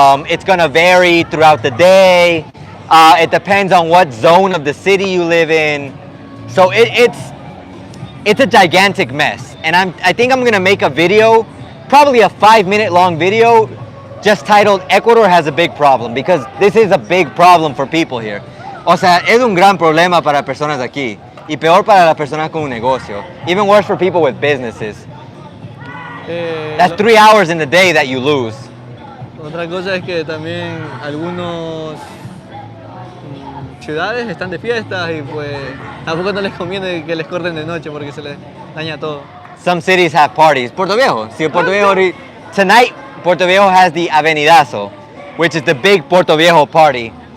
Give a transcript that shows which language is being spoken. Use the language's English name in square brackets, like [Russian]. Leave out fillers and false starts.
[English] It's gonna vary throughout the day. It depends on what zone of the city you live in. So it's a gigantic mess. And I think I'm gonna make a video, probably a 5-minute long video, just titled Ecuador has a big problem, because this is a big problem for people here. [Spanish] O sea, es un gran problema para personas aquí. Y peor para las personas con un negocio. [English] Even worse for people with businesses. That's 3 hours in the day that you lose. [Spanish] Otra cosa es que también algunos ciudades están de fiestas y pues tampoco no les conviene que les corten de noche porque se les daña todo. [English] Some cities have parties. Puerto Viejo. See, Puerto Viejo tonight, Puerto Viejo has the Avenidazo, which is the big Puerto Viejo party.